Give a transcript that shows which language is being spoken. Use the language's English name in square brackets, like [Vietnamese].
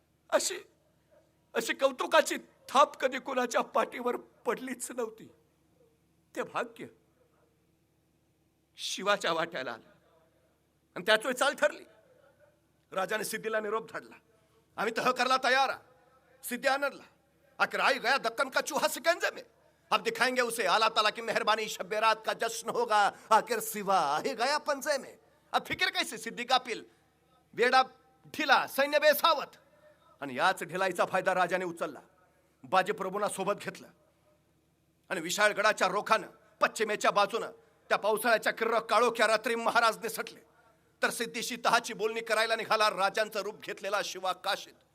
[Marathi] अशी अशी कौतुकाची थाप कधी कुणाच्या पाठीवर पडलीच नव्हती. ते भाग्य शिवाच्या वाट्याला आलं आणि त्याच वेळी चाल ठरली. राजाने सिद्धीला निरोप धाडला, आम्ही तह करला तयार. सिद्धी आणला. [Hindi] आखिर आई गया दक्कन का चूहा सिकंजे में, अब दिखाएंगे उसे अल्लाह ताला की मेहरबानी, शब्बे रात का जश्न होगा. आखिर सिवा ही गया पंजे में. अब फिक्र कैसे? [Marathi] सिद्धी कापिल, वेडा ढिला, सैन्य बेसावत. आणि याच ढिलाईचा फायदा राजाने उचलला. बाजीप्रभूंना सोबत घेतलं आणि विशाळ गडाच्या रोखानं पश्चिमेच्या बाजूनं त्या पावसाळ्याच्या किर्र काळोख्या रात्री महाराज निसटले. तर सिद्धीशी तहाची बोलणी करायला निघाला राजांचं रूप घेतलेला शिवा काशीद.